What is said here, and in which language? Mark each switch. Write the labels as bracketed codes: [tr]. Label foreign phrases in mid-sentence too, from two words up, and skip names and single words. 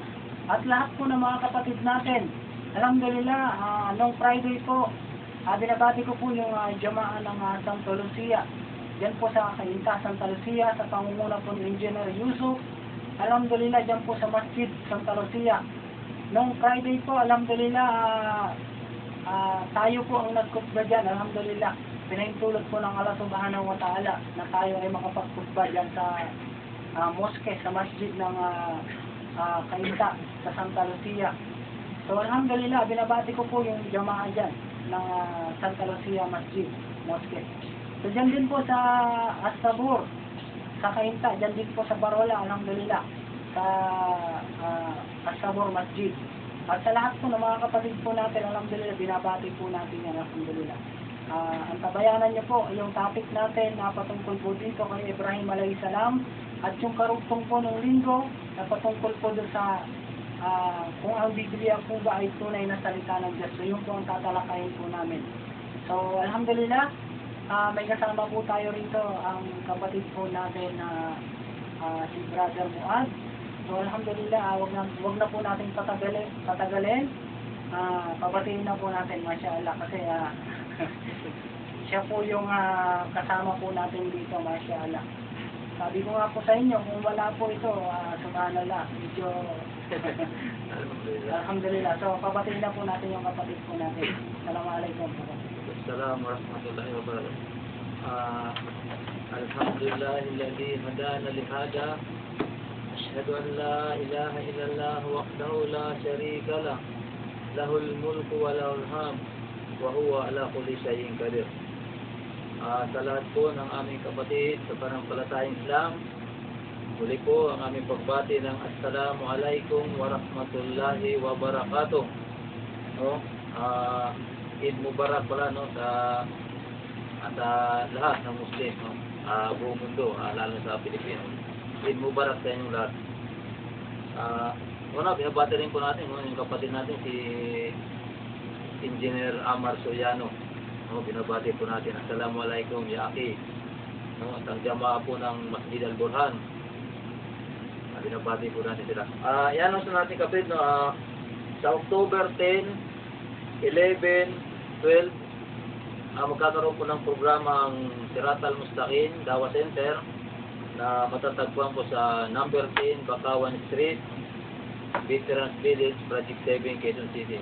[tl] At lahat po ng mga kapatid natin, alhamdulillah, noong Friday po, binabati ko po yung jamaa ng Santa Lucia. Diyan po sa Kainta, Santa Lucia, sa pangunguna po ni Engineer Yusuf. Alhamdulillah, diyan po sa Masjid, Santa Lucia. Noong Friday po, alhamdulillah, tayo po ang nagkutba dyan, alhamdulillah. Pinahintulot po ng Allah [ar] سبحانه وتعالى [tl] na tayo ay makapagkutba dyan sa mosque, sa masjid ng Kainta, sa Santa Lucia. So alhamdulillah, binabati ko po yung jamaa dyan ng Santa Lucia Masjid, Mosque. So dyan din po sa As-Sabur, sa Kainta, dyan din po sa Barola, alhamdulillah, sa As-Sabur Masjid. At sa lahat po ng mga kapatid po natin, alhamdulillah, binabati po natin yan, alhamdulillah. Antabayanan niyo po yung topic natin na patungkol po dito kay Ibrahim alayhi salam at yung karugtong po ng linggo na patungkol po doon sa kung ang Biblia po ba ay tunay na salita ng Diyos. So yun po ang tatalakayin po namin. So alhamdulillah, may kasama po tayo rito, ang kapatid po natin na si Brother Muad. So alhamdulillah, wag na po natin patagalin. Pabatiin na po natin, mashallah, kasi siya po yung kasama po natin dito, mashallah. Sabi ko nga po sa inyo, kung wala po ito, subhanallah, medyo alhamdulillah. So pabatiin na po natin yung kapatid po natin. Assalamualaikum. [ar] السلام ورحمة الله وبركاته الحمد لله الذي هدانا لهذا. أشهد أن لا إله إلا الله وحده لا شريك له. له الملك وله الحمد وهو على كل شيء قدير. [tl] Sa lahat po ng aming kapatid sa panampalatayang Islam, muli po ang aming pagbati ng [ar] السلام عليكم ورحمة الله وبركاته. [tl] No? [ar] عيد مبارك [tl] pala, no, sa lahat ng Muslim, no, buong mundo, lalo sa Pilipinas. [ar] عيد مبارك [tl] sa inyong lahat. Una, binabati rin po natin, no, yung kapatid natin si Engineer Amar Soriano. No, binabati po natin. [ar] السلام عليكم يا أخي. [tl] No, at ang jamaa po ng Masjid Al-Burhan. Binabati po natin sila. Yan ang sa natin kapatid, no, sa October 10, 11, 12, magkakaroon po ng programa ang Sirat Al-Mustaqim, Dawa Center, na matatagpuan po sa number 10, Bakawan Street, Veterans Village, Project 7, Quezon City.